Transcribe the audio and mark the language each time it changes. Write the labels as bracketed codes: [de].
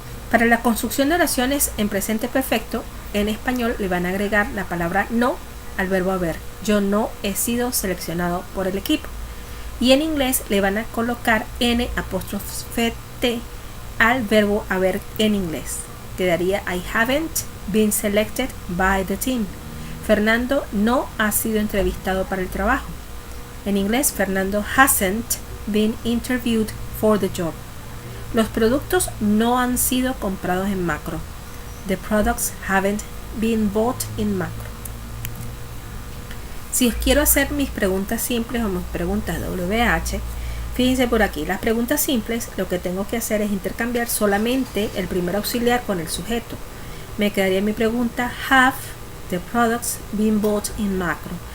[es] Para la construcción de oraciones en presente perfecto, en español le van a agregar la palabra no al verbo haber. Yo no he sido seleccionado por el equipo. Y en inglés le van a colocar N apóstrofe T al verbo haber en inglés. [en] Quedaría I haven't been selected by the team. [es] Fernando no ha sido entrevistado para el trabajo. En inglés, Fernando [en] hasn't been interviewed for the job. [es] Los productos no han sido comprados en macro. [en] The products haven't been bought in macro. [es] Si quiero hacer mis preguntas simples o mis preguntas WH, fíjense por aquí, las preguntas simples lo que tengo que hacer es intercambiar solamente el primer auxiliar con el sujeto. Me quedaría mi pregunta [en] have the products been bought in macro.